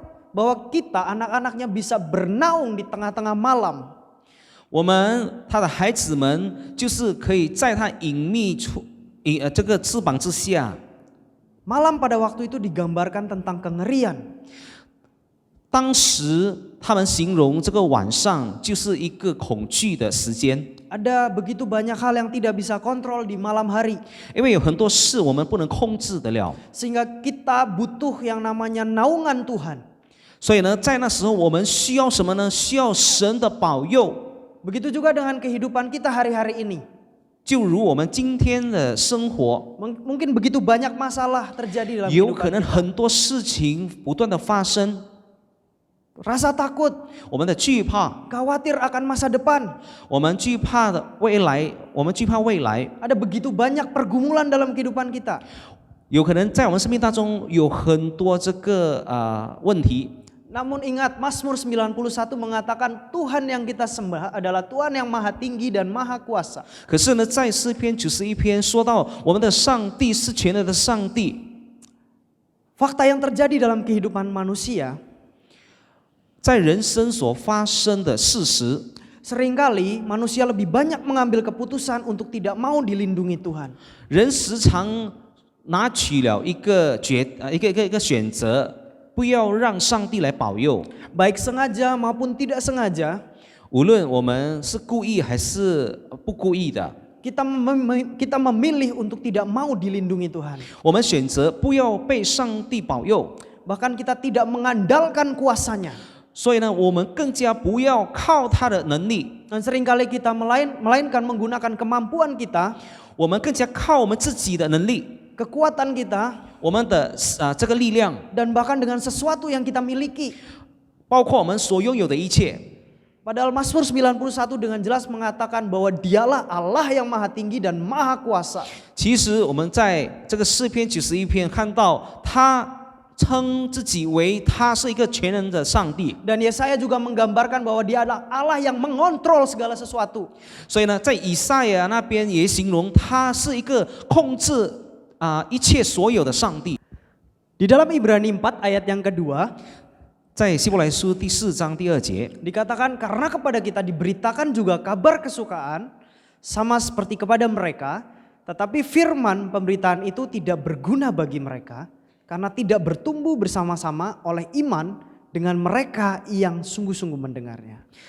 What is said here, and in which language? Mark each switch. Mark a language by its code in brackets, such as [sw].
[id] bahwa kita anak-anaknya bisa bernaung di tengah-tengah malam. [zh] 他的孩子们就是可以在他隐秘处这个翅膀之下。 [id] Malam pada waktu itu digambarkan tentang kengerian. [zh] 当时他们形容这个晚上就是一个恐惧的时间， [id] Ada begitu banyak hal yang tidak bisa kontrol di malam hari. [zh] 因为有很多事我们不能控制得了， [id] Sehingga kita butuh yang namanya naungan Tuhan. [zh] 所以呢，在那时候我们需要什么呢？需要神的保佑。 [id] Begitu juga dengan kehidupan kita hari-hari ini. [zh] 就如我们今天的生活， [id] Mungkin begitu banyak masalah terjadi dalam [zh] 有 [id] kehidupan [zh] 可能 [id] kita. [zh] 很多事情不断的发生， [id] Rasa takut, [zh] 我们的惧怕， [id] khawatir akan masa depan. [zh] 我们惧怕的未来，我们惧怕未来， [id] Ada begitu banyak pergumulan dalam kehidupan kita. [zh] 有可能在我们生命当中有很多这个问题。 [id] Namun ingat, Mazmur 91 mengatakan Tuhan yang kita sembah adalah Tuhan yang maha tinggi dan maha kuasa. [zh] 可是呢，在诗篇91篇说到我们的上帝是全能的上帝。 [id] Fakta yang terjadi dalam kehidupan manusia, [zh] 在人生所发生的事实， [id] seringkali manusia lebih banyak mengambil keputusan untuk tidak mau dilindungi Tuhan. [zh] 人时常拿取了一个选择，不要让上帝来保佑。 [id] Baik sengaja maupun tidak sengaja, [zh] 无论我们是故意还是不故意的， [id] kita memilih untuk tidak mau dilindungi Tuhan. [zh] 我们选择不要被上帝保佑。 [id] Bahkan kita tidak mengandalkan kuasanya. [zh] 所以呢，我们更加不要靠他的能力， [id] Dan seringkali kita melainkan menggunakan kemampuan kita, [zh] 我们更加靠我们自己的能力， [id] kekuatan kita, [zh] 我们的这个力量， [id] dan bahkan dengan sesuatu yang kita miliki. [zh] 包括我们所拥有的一切。 [id] Padahal Mazmur 91 dengan jelas mengatakan bahwa dialah Allah yang maha tinggi dan maha kuasa. [zh] 其实我们在这个诗篇91篇看到，他称自己为他是一个全能的上帝。 [id] Dan Yesaya juga menggambarkan bahwa dia adalah Allah yang mengontrol segala sesuatu. [zh] 所以呢，在以赛亚那边也形容他是一个控制一切所有的上帝。 [id] Di dalam Ibrani 4 ayat yang kedua, [zh] 在希伯来书第4章第2节， [id] dikatakan karena kepada kita diberitakan juga kabar kesukaan sama seperti kepada mereka, tetapi firman pemberitaan itu tidak berguna bagi mereka karena tidak bertumbuh bersama-sama oleh iman dengan mereka yang sungguh-sungguh mendengarnya.